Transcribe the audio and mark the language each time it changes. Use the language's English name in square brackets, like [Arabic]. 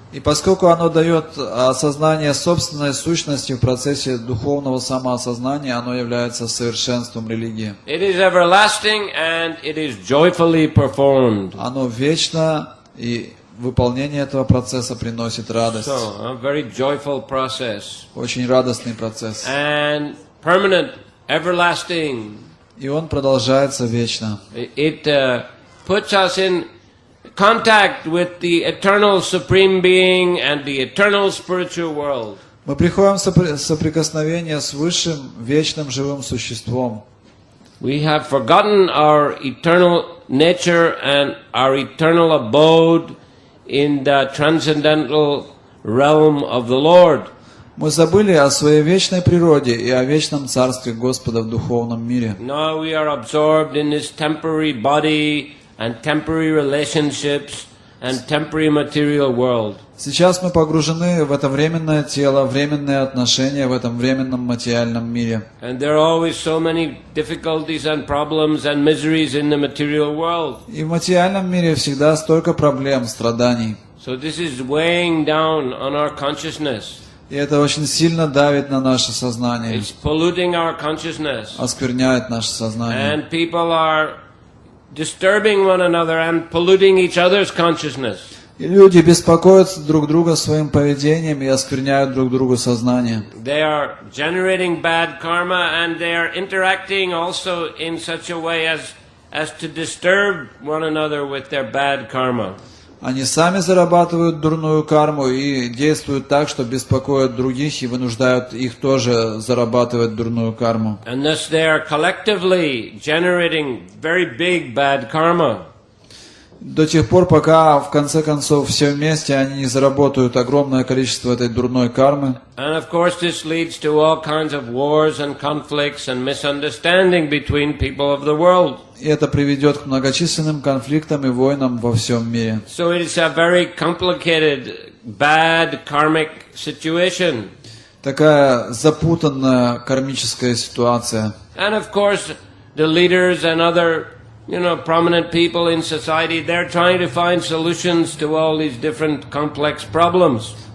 [Russian] И поскольку оно дает осознание собственной сущности в процессе духовного самоосознания, оно является совершенством религии. [English] It is everlasting and it is joyfully performed. [Russian] Оно вечно, и выполнение этого процесса приносит радость. [English] So, a very joyful process. [Russian] Очень радостный процесс. [English] And permanent, everlasting. [Russian] И он продолжается вечно. [English] It puts us in contact with the eternal Supreme Being and the eternal spiritual world. [Russian] Мы приходим в соприкосновение с высшим, вечным, живым существом. [English] We have forgotten our eternal nature and our eternal abode in the transcendental realm of the Lord. [Russian] Мы забыли о своей вечной природе и о вечном царстве Господа в духовном мире. [English] Now we are absorbed in this temporary body and temporary relationships and temporary material world. [Russian] Сейчас мы погружены в это временное тело, временные отношения в этом временном материальном мире. [English] And there are always so many difficulties and problems and miseries in the material world. [Russian] И в материальном мире всегда столько проблем, страданий. [English] So this is weighing down on our consciousness. [Russian] И это очень сильно давит на наше сознание, [English] It's polluting our consciousness. [Russian] оскверняет наше сознание. [English] And people are disturbing one another and polluting each other's consciousness. [Russian] И люди беспокоятся друг друга своим поведением и оскверняют друг другу сознание. [English] They are generating bad karma and they are interacting also in such a way as to disturb one another with their bad karma. [Russian] Они сами зарабатывают дурную карму и действуют так, что беспокоят других и вынуждают их тоже зарабатывать дурную карму. [English] And thus they are collectively generating very big bad karma. [Russian] До тех пор, пока в конце концов все вместе они не заработают огромное количество этой дурной кармы. [English] And of course this leads to all kinds of wars and conflicts and misunderstanding between people of the world. [Russian] И это приведет к многочисленным конфликтам и войнам во всем мире. [English] So it is a very complicated, bad karmic situation. [Russian] Такая запутанная кармическая ситуация. [English] And of course the leaders and other prominent people in society, they're trying to find solutions to all these different complex problems.